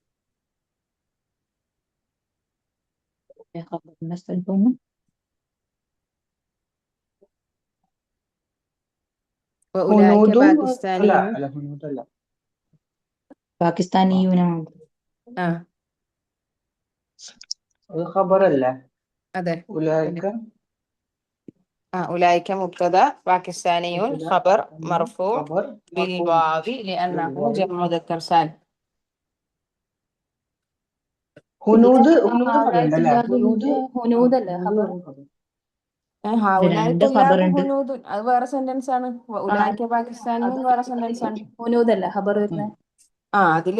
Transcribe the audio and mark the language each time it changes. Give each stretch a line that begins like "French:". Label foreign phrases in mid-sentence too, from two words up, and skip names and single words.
Arabic: وأولئك باكستانيون.
Malayalam: പാകിസ്ഥാനിയൂനാണ്. അത് ഖബറല്ലേ? അതെ. ഉലൈക
Arabic: أولئك مبتدأ باكستاني مبتدا خبر ثاني مرفوع خبر مرفوع بالواو لأنه بالواو جمع مذكر سالم.
Malayalam: ഹുനൂദ് ഇതിന് ഹുനൂദ് പറയണ്ട അല്ലേ ഹുനൂദ് ഹാവുലായിത്തുല്ലാബിന്റെ ഹുനൂദല്ലേ ഹുനൂദ് ഖബർ? വെറും ഖബർ. ഇത്
Arabic: هؤلاء
Malayalam: രണ്ട്
Arabic: طلاب
Malayalam: ഖബറുണ്ട്. هنود അത് വേറെ സെന്റൻസ് ആണ്. ഉലൈക പാകിസ്ഥാനിയും വേറെ സെന്റൻസ് ആണ്. ഹുനൂദല്ലേ ഖബർ വരുന്നത്? അതില്